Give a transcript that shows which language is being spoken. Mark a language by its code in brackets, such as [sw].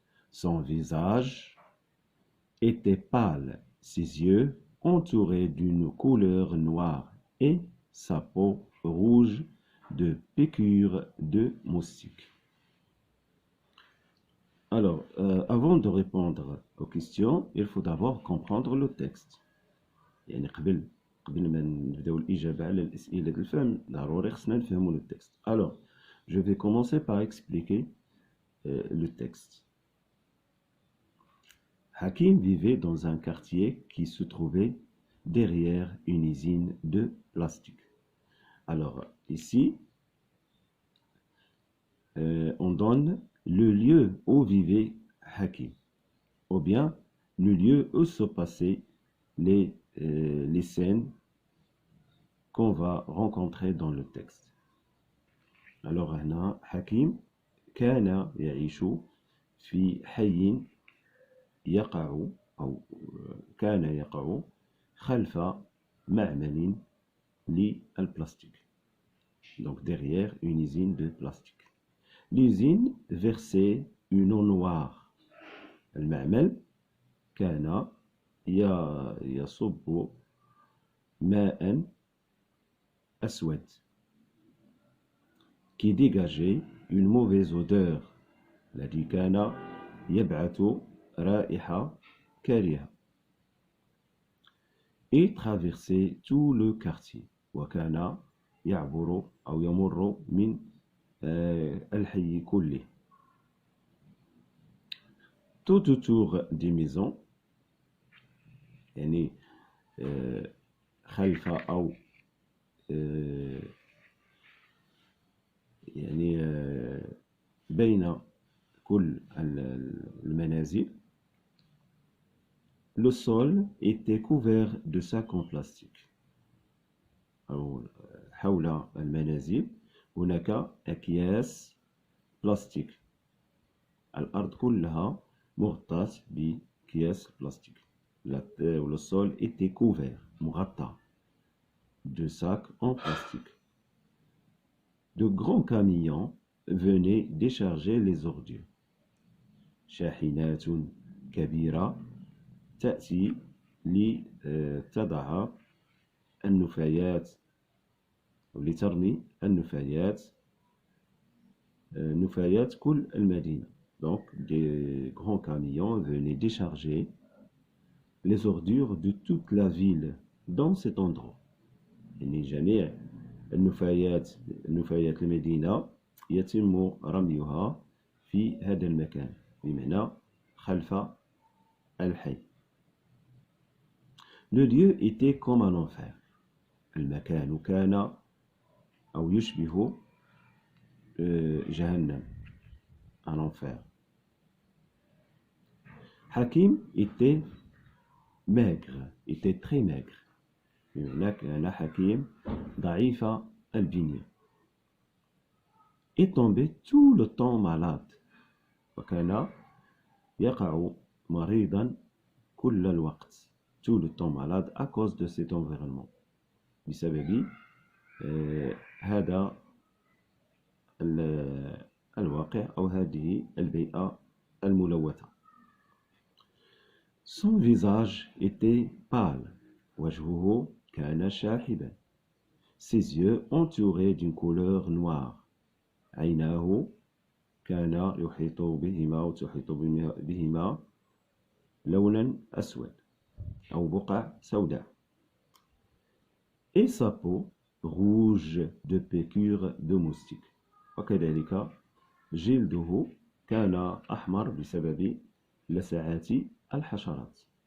[fr] Son visage était pâle, ses yeux entourés d'une couleur noire et sa peau rouge de piqûres de moustiques. Alors, avant de répondre aux questions, il faut d'abord comprendre le texte. [ar] يعني قبل ما نبداو الإجابة على الأسئلة الفهم ضروري خصنا نفهموا [fr] le texte. Alors, je vais commencer par expliquer le texte. Hakim vivait dans un quartier qui se trouvait derrière une usine de plastique. Alors, ici, on donne le lieu où vivait Hakim, ou bien le lieu où se passaient les scènes qu'on va rencontrer dans le texte. [ar] Alors, هنا حكيم كان يعيش في حي يقع أو كان يقع خلف معمل للبلاستيك. [fr] Donc derrière une usine de plastique. L'usine versait une eau noire. [ar] المعمل كان يصب ماء أسود [fr] qui dégageait une mauvaise odeur. [ar] الذي كان يبعث رائحة كريهة. [fr] Et traversait tout le quartier. [ar] وكان يعبر أو يمر من الحي كله. [fr] Tout autour des maisons, [ar] يعني خلف أو يعني بين كل المنازل, [fr] le sol était couvert de sacs en plastique. [ar] أو حول المنازل هناك أكياس بلاستيك. الأرض كلها مغطاة بأكياس بلاستيك. [fr] Le sol était couvert, [ar] مغطى, [fr] de sacs en plastique. De grands camions venaient décharger les ordures. [ar] شاحنات كبيرة تأتي لتضع النفايات أو لترمي النفايات نفايات كل المدينة. [fr] Donc des grands camions venaient décharger les ordures de toute la ville dans cet endroit. [ar] يعني جميع النفايات المدينة يتم رميها في هذا المكان، بمعنى خلف الحي. [fr] Le lieu était comme un enfer. [ar] المكان كان أو يشبه جهنم، [fr] un enfer. Hakim était maigre, était très maigre. [ar] بمعنى كان حكيم ضعيف البنية. [fr] est tombé tout le temps malade. [ar] وكان يقع مريضا كل الوقت. [fr] tout le temps malade à cause de cet environnement. [ar] بسبب هذا الواقع أو هذه البيئة الملوثة. [fr] Son visage était pâle. [ar] وجهه كان شاحبا. [fr] Ses yeux entourés d'une couleur noire. [ar] عيناه كان يحيط بهما أو تحيط بهما لونا أسود أو بقع سوداء. [fr] Et sa peau rouge de piqûres de moustiques. [ar] وكذلك جلده كان أحمر بسبب لسعات الحشرات.